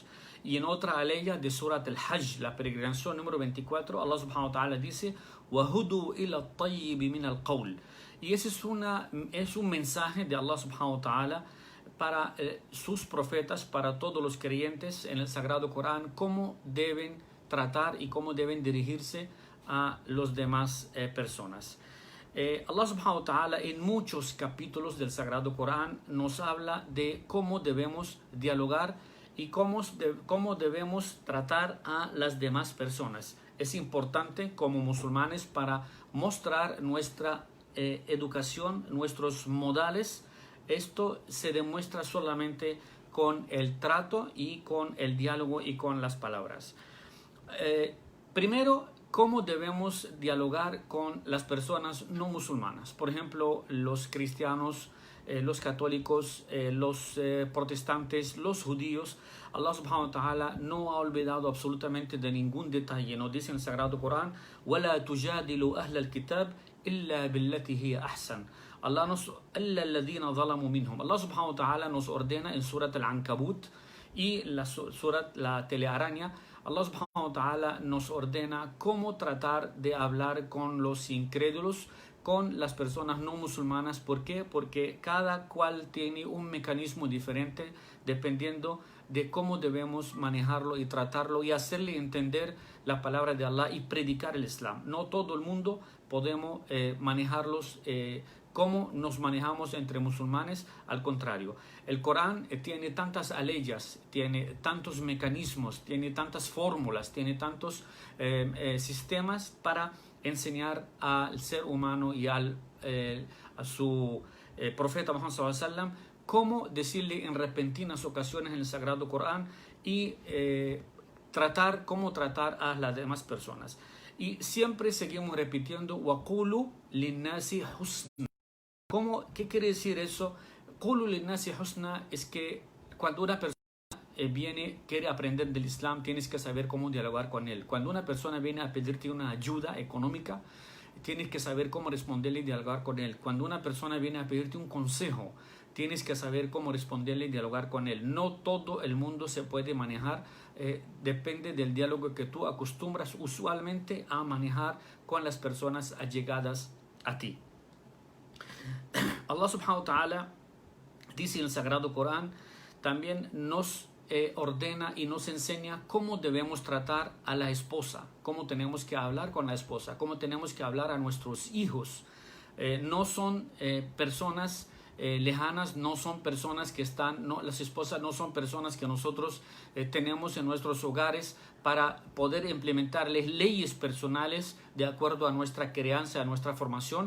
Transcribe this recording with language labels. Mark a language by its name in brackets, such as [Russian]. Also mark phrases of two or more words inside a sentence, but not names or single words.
[Spanish] Y en otra aleya de Surat al-Hajj, la peregrinación número 24, [Arabic] Allah سبحانه وتعالى dice: وَهُدُوا إِلَى الطَّيِّبِ مِنَ الْقَوْلِ. [Spanish] Y ese es un mensaje de Allah subhanahu wa ta'ala para sus profetas, para todos los creyentes en el Sagrado Corán, cómo deben tratar y cómo deben dirigirse a los demás personas. Allah [Arabic] سبحانه وتعالى [Spanish] en muchos capítulos del Sagrado Corán nos habla de cómo debemos dialogar y cómo debemos tratar a las demás personas. Es importante como musulmanes para mostrar nuestra educación, nuestros modales. Esto se demuestra solamente con el trato y con el diálogo y con las palabras. Primero, cómo debemos dialogar con las personas no musulmanas. Por ejemplo, los cristianos, los católicos, los protestantes, los judíos. Allah [Arabic] سبحانه وتعالى [Spanish] no ha olvidado absolutamente de ningún detalle. Nos dice en el Sagrado Corán: [Arabic] وَلَا تُجَادِلُوا أَهْلَ الْكِتَابِ إِلَّا بِالَّتِي هِيَ أَحْسَنُ. [Spanish] Allah [Arabic] سبحانه وتعالى [Spanish] nos ordena en Surat al-Ankabut y la telearaña. Allah [Arabic] سبحانه وتعالى [Spanish] nos ordena cómo tratar de hablar con los incrédulos, con las personas no musulmanas. ¿Por qué? Porque cada cual tiene un mecanismo diferente dependiendo de cómo debemos manejarlo y tratarlo y hacerle entender la palabra de Allah y predicar el Islam. No todo el mundo podemos manejarlos cómo nos manejamos entre musulmanes. Al contrario, el Corán tiene tantas aleyas, tiene tantos mecanismos, tiene tantas fórmulas, tiene tantos sistemas para enseñar al ser humano y a su profeta Muhammad [Arabic] صلى الله عليه وسلم [Spanish] cómo decirle en repentinas ocasiones en el Sagrado Corán y cómo tratar a las demás personas. Y siempre seguimos repitiendo, [Arabic] وَقُولُوا لِلنَّاسِ حُسْنًا. [Spanish] ¿Qué quiere decir eso? [Arabic] قُولُوا لِلنَّاسِ حُسْنًا [Spanish] es que cuando una persona quiere aprender del Islam, tienes que saber cómo dialogar con él. Cuando una persona viene a pedirte una ayuda económica, tienes que saber cómo responderle y dialogar con él. Cuando una persona viene a pedirte un consejo, tienes que saber cómo responderle y dialogar con él. No todo el mundo se puede manejar, depende del diálogo que tú acostumbras usualmente a manejar con las personas allegadas a ti. Allah [Arabic] سبحانه وتعالى [Spanish] dice en el Sagrado Corán, también nos ordena y nos enseña cómo debemos tratar a la esposa, cómo tenemos que hablar con la esposa, cómo tenemos que hablar a nuestros hijos. No son personas lejanas, no son personas que están, no, las esposas no son personas que nosotros tenemos en nuestros hogares para poder implementarles leyes personales de acuerdo a nuestra crianza, a nuestra formación.